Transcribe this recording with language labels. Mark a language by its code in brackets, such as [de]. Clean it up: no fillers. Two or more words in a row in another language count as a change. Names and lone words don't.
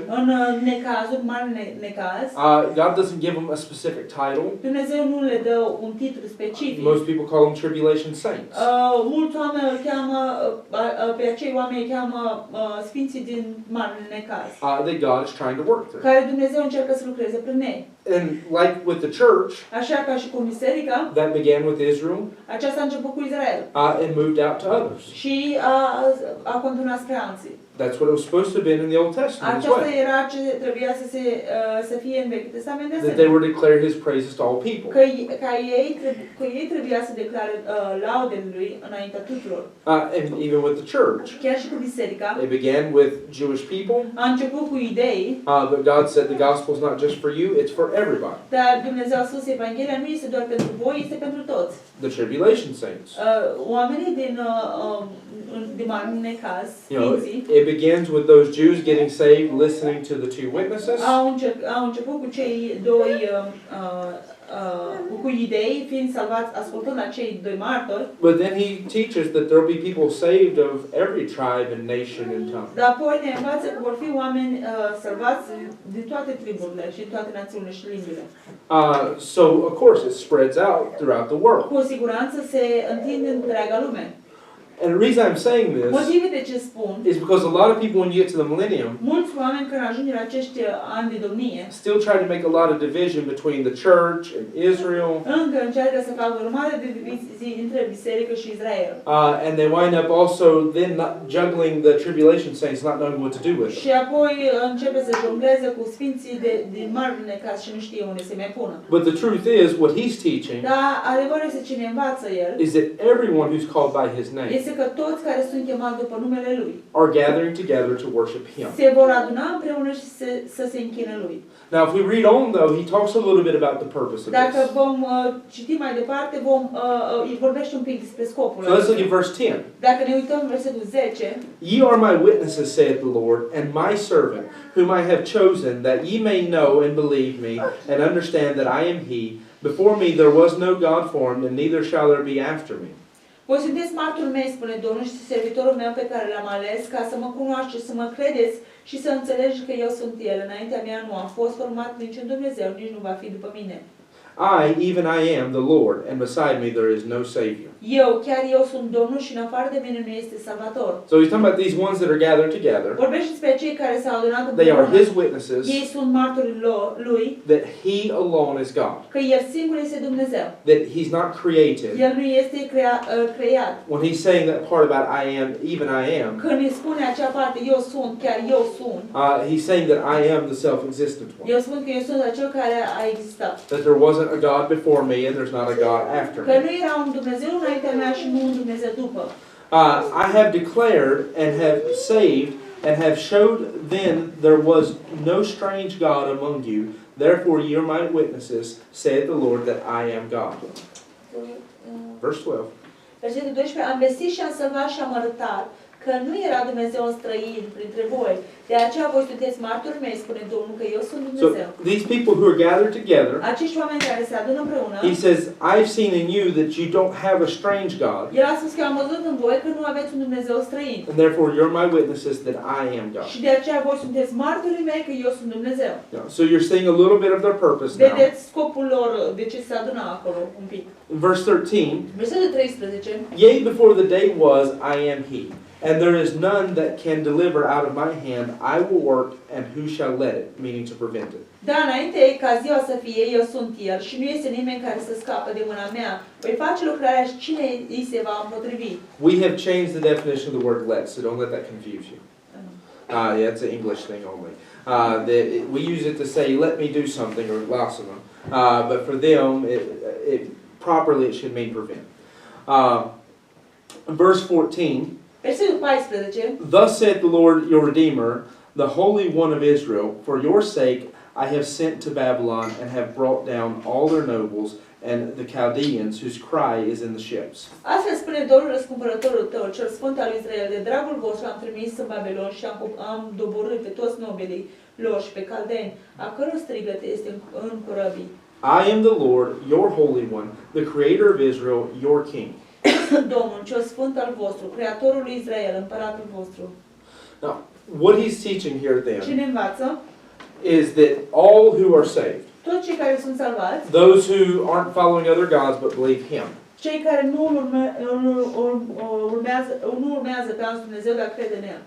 [ro] În necazul, mare necaz, [en] God doesn't give them a specific title. [ro] Dumnezeu nu le dă un titlu specific. [en] Most people call them tribulation saints. [ro] Mulți oameni îl cheamă, pe acei oameni îi cheamă sfinții din mare necaz, [en] That God is trying to work through. [ro] care Dumnezeu încearcă să lucreze prin ei. [en] And like with the church, [ro] Așa ca și cu biserica, [en] that began with Israel [ro] aceasta a început cu Israel [en] and moved out to others. [ro] și a continuat spre alții. [en] That's what it was supposed to have been in the Old Testament as [ro] Aceasta [en] well. [ro] era ce trebuia să fie în Vechiul Testament de [en] That they [ro] asemenea. [en] were to declare His praises to all people. [ro] Că ei trebuia să declare laudele lui înaintea tuturor. [en] And even with the church, [ro] Chiar și cu biserica. [en] it began with Jewish people. [ro] A început cu idei, [en] But God said the gospel is not just for you; it's for everybody. [ro] dar Dumnezeu a spus Evanghelia nu este doar pentru voi, este pentru toți. [en] The tribulation saints. [ro] Oamenii din mare necaz, [en] You know, [ro] sfinții, [en] it begins with those Jews getting saved, listening to the two witnesses. [ro] au început cu cei doi cu idei, fiind salvați ascultând la cei doi martori. [en] But then He teaches that there will be people saved of every tribe and nation and tongue. [ro] Dar apoi ne învață că vor fi oameni salvați din toate triburile și din toate națiunile și limbile. [en] So of course it spreads out throughout the world. [ro] Cu siguranță se întinde în întreaga lume. [en] And the reason I'm saying this [ro] Motivul de ce spun, [en] is because a lot of people, when you get to the millennium, [ro] mulți oameni când ajung la acești ani de domnie, [en] still try to make a lot of division between the church and Israel. [ro] încă încearcă să facă o mare divizii între biserică și Israel. [en] And they wind up also then not juggling the tribulation saints, not knowing what to do with [ro] Și [en] them. [ro] apoi începe să jongleze cu sfinții din marele necaz și nu știe unde se mai pună. [en] But the truth is, what he's teaching [ro] Dar adevărul este cine învață el, [en] is that everyone who's called by his name [ro] este că toți care sunt chemați după numele lui [en] are gathering together to worship him. [ro] se vor aduna împreună și să se închină lui. [en] Now, if we read on, though, he talks a little bit about the purpose of [ro] Dacă [en] this. [ro] vom citi mai departe, îi vorbește un pic despre scopul. [en] So let's look at verse 10. [ro] Dacă ne uităm în versetul 10, [en] Ye are my witnesses, saith the Lord, and my servant, whom I have chosen, that ye may know and believe me, and understand that I am he. Before me there was no God formed, and neither shall there be after me. [ro] voi sunteți martorul meu, spune Domnul, și servitorul meu pe care l-am ales, ca să mă cunoașteți, să mă credeți și să înțelegi că eu sunt El. Înaintea mea nu a fost format niciun Dumnezeu, nici nu va fi după mine. [en] I, even I am the Lord, and beside me there is no Savior. [ro] Chiar eu sunt Domnul și în afară de mine nu este Salvator. [en] So he's talking about these ones that are gathered together. [ro] Vorbește despre cei care s-au adunat [en] They are [ro] împreună. [en] his witnesses [ro] Ei sunt martorii lui, [en] that he alone is God. [ro] că El singur este Dumnezeu. [en] That he's not created. [ro] El nu este creat. [en] When he's saying that part about I am, even I am, [ro] Când îi spune acea parte, eu sunt, chiar eu sunt, [en] he's saying that I am the self-existent one. [ro] eu spun că eu sunt acel care a existat. [en] That there wasn't a God before me and there's not a God after [ro] Că [en] me. [ro] nu era un Dumnezeu înaintea mea și nu un Dumnezeu după. [en] I have declared and have saved and have showed then there was no strange God among you. Therefore ye are my witnesses, saith the Lord, that I am God. Verse 12. [ro] Versetul 12. Am vestit și am salvat și am arătat că nu era Dumnezeu străin printre voi. De aceea voi sunteți martorii mei, spune Domnul, că eu sunt [en] So [ro] Dumnezeu. [en] these people who are gathered together, [ro] Acești oameni care se adună împreună, [en] he says, I've seen in you that you don't have a strange God, [ro] El a spus că am văzut în voi că nu aveți un Dumnezeu străin. [en] and therefore you're my witnesses that I am God. [ro] Și de aceea voi sunteți martorii mei că eu sunt Dumnezeu. [en] Yeah, so you're seeing a little bit of their purpose now. [ro] Vedeți scopul lor, de ce se adună acolo un pic. [en] In verse 13, [ro] Versetul 13. [en] Yea, before the day was, I am he. And there is none that can deliver out of my hand. I will work, and who shall let it? Meaning to prevent it. [ro] Da, înainte ca ziua să fie, eu sunt El și nu este nimeni care să scape de mâna mea. Voi face lucrarea și cine îi se va împotrivi. [en] We have changed the definition of the word let, so don't let that confuse you. Yeah, it's an English thing only. We use it to say, let me do something, or lasana. But for them, properly it should mean prevent. Verse 14, [ro] Versetul 14. [en] Thus saith the Lord your Redeemer, the Holy One of Israel, for your sake I have sent to Babylon and have brought down all their nobles and the Chaldeans whose cry is in the ships. [ro] Astfel spune Domnul răscumpărătorul tău, cel sfânt al lui Israel, de dragul vostru am trimis în Babilon și am doborât pe toți nobilii lor și pe caldeni, a căror strigăt este în corăbii. [en] I am the Lord, your Holy One, the Creator of Israel, your King. [ro] Sunt Domnul, cel sfânt al vostru, creatorul lui Israel, împăratul vostru. [en] Now, what he's teaching here [ro] Ce [en] then [ro] ne învață? [en] is that all who are saved, [ro] Toți cei care sunt salvați, [en] those who aren't following other gods but believe Him, [ro] cei care nu urmează pe alți Dumnezeu, dar crede în El.